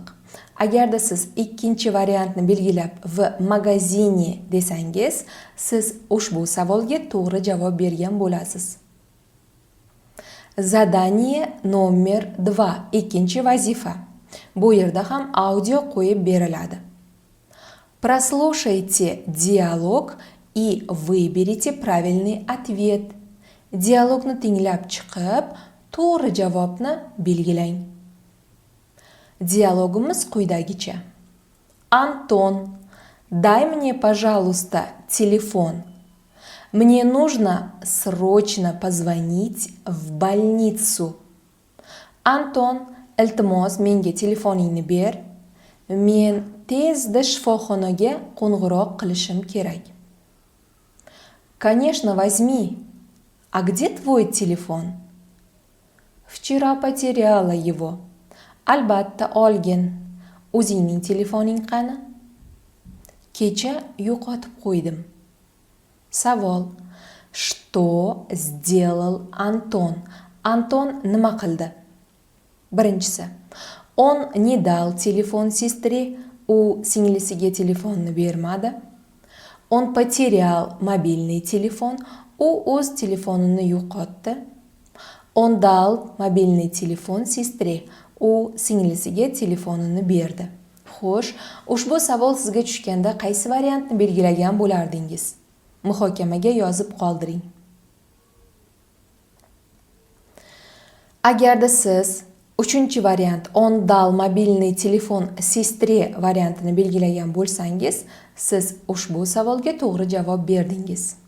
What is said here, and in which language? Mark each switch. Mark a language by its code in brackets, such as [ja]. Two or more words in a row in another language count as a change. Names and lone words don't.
[uz] Agarda siz ikkinchi variantni belgilab [ru] в магазине [uz] desangiz, siz ushbu savolga to'g'ri javob bergan bo'lasiz. [ru] Zadание номер 2, [uz] ikkinchi vazifa. Bu yerda ham audio qo'yib beriladi. [ru] Прослушайте диалог и выберите правильный ответ. [uz] Dialogni tinglab chiqib, to'g'ri javobni belgilang. Диалогimiz quyidagicha. [ru] Антон, дай мне, пожалуйста, телефон. Мне нужно срочно позвонить в больницу. Антон, [uz] iltimos menga telefoningni ber. Men tezda shifoxonaga qo'ng'iroq qilishim kerak. [ru] Конечно, возьми. А где твой телефон? Вчера потеряла его. [uz] Albatta olgin. O'zingning telefoning qani? Kecha yo'qotib qo'ydim. Savol. [ru] Что сделал Антон? [uz] Антон nima qildi? Birinchisi. [ru] Он не дал телефон сестре, [uz] u singlisiga telefonni bermadi. [ru] Он потерял мобильный телефон, [uz] u o'z telefonini yo'qotdi. [ru] Он дал мобильный телефон сестре, [uz] u singlisiga telefonini berdi. Xo'sh, ushbu savol sizga tushganda qaysi variantni belgilagan bo'lardingiz? Muhokamaga yozib qoldiring. Agarda siz 3-variant [ru] он дал мобильный телефон сестре [uz] variantini belgilagan bo'lsangiz, siz ushbu savolga to'g'ri javob berdingiz.